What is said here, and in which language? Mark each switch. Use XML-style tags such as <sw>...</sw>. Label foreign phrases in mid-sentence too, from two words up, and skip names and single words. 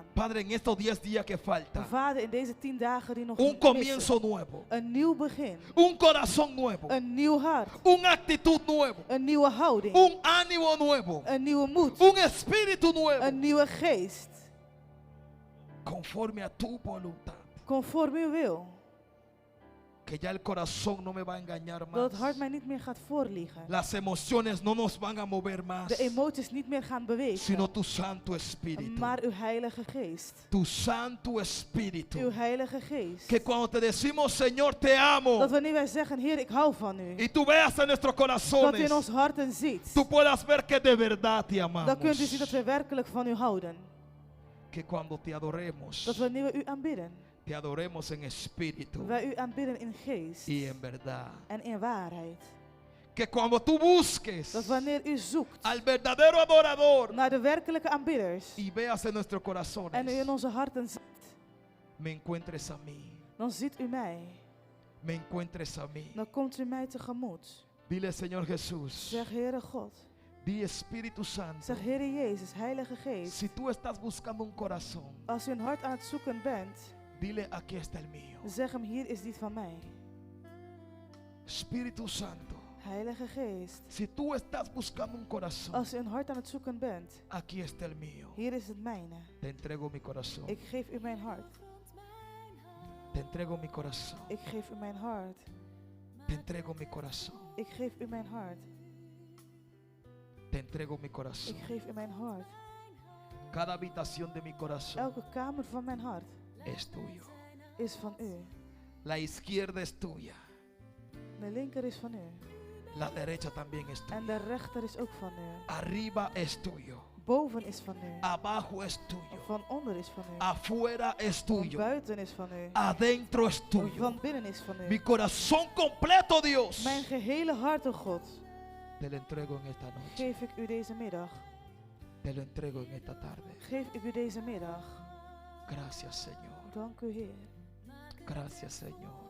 <es>Padre, en estos 10 días que faltan,</es> <nl>Vader, in deze 10 dagen die nog</nl> <es>un</es> <nl>missen,</nl> <es>comienzo nuevo,</es> <nl>een nieuw begin,</nl> <es>un corazón nuevo,</es> <nl>een nieuw hart,</nl> <es>una actitud nueva,</es> <nl>een nieuwe houding,</nl> <es>un ánimo nuevo,</es> <nl>een nieuwe moed,</nl> <es>un espíritu nuevo,</es> <nl>een nieuwe geest,</nl> <es>conforme a tu voluntad.</es> <nl>conform uw wil.</nl> <es>Que ya el corazón no me va a engañar</es> <nl>Dat het</nl> <es>más.</es> <nl>hart mij niet meer gaat voorliegen.</nl> <es>Las emociones no nos van a mover más,</es> <nl>De emoties niet meer gaan bewegen.</nl> <es>sino tu Santo Espíritu.</es> <nl>Maar uw heilige geest.</nl> <es>Tu Santo Espíritu.</es> <nl>Uw heilige geest.</nl> <es>Que cuando te decimos, Señor, te amo,</es> <nl>Dat wanneer wij zeggen, Heer, ik hou van u.</nl> <es>y tú veas en nuestros</es> <nl>Dat u</nl> <es>corazones,</es> <nl>in ons harten ziet.</nl> <es>tú puedas ver que de verdad te amamos.</es> <nl>Dan kunt u zien dat we werkelijk van u houden.</nl> <es>Que cuando te adoremos,</es> <nl>Dat wanneer we u aanbidden.</nl> <es>te adoremos en espíritu</es> <nl>Wij u aanbidden in geest.</nl> <es>y en verdad.</es> <nl>En in waarheid.</nl> <es>Que cuando tú busques</es> <nl>Dat wanneer u zoekt</nl> <es>al verdadero adorador</es> <nl>naar de werkelijke aanbidders.</nl> <es>y veas en nuestros</es> <nl>En u</nl> <es>corazones,</es> <nl>in onze harten ziet.</nl> <es>me encuentres a mí,</es> <nl>Dan ziet u mij.</nl> <es>me encuentres a mí.</es> <nl>Dan komt u mij tegemoet.</nl> <es>Dile, Señor Jesús,</es> <nl>Zeg, Heere God.</nl> <es>di Espíritu Santo,</es> <nl>Zeg, Heere Jezus, Heilige Geest.</nl> <es>si tú estás buscando un corazón,</es> <nl>Als u een hart aan het zoeken bent.</nl> <es>dile, aquí está el mío.</es> <nl>Zeg hem, hier is dit van mij.</nl> <es>Espíritu Santo,</es> <nl>Heilige Geest.</nl> <es>si tú estás buscando un corazón,</es> <nl>Als u een hart aan het zoeken bent.</nl> <es>aquí está el mío.</es> <nl>Hier is het mijne.</nl> <es>Te entrego mi corazón.</es> <nl>Ik geef u mijn hart.</nl> <es>Te entrego mi corazón.</es> <nl>Ik geef u mijn hart.</nl> <es>Te entrego mi corazón.</es> <nl>Ik geef u mijn hart.</nl> <es>Te entrego mi corazón.</es> <nl>Ik geef u mijn hart.</nl> <es>Cada habitación de mi corazón</es> <nl>Elke kamer van mijn hart</nl> <es>es tuyo.</es> <nl>is van u.</nl> <es>La izquierda es tuya.</es> <nl>De linker is van u.</nl> <es>La derecha también es</es> <nl>En</nl> <es>tuya.</es> <nl>de rechter is ook van u.</nl> <es>Arriba es tuyo.</es> <nl>Boven is van u.</nl> <es>Abajo es tuyo.</es> <nl>Van onder is van u.</nl> <es>Afuera es</es> <nl>Van</nl> <es>tuyo.</es> <nl>buiten is van u.</nl> <es>Adentro es tuyo.</es> <nl>Van binnen is van</nl> <es>Mi</es> <nl>u.</nl> <es>corazón completo, Dios,</es> <nl>Mijn gehele hart, o God,</nl> <es>te lo entrego en esta noche.</es> <nl>geef ik u deze middag.</nl> <es>Te lo entrego en esta tarde.</es> <nl>Geef ik u deze middag.</nl> <es>Gracias, Señor.</es> <nl>Dank u, Heer.</nl> <es>Gracias, Señor.</es>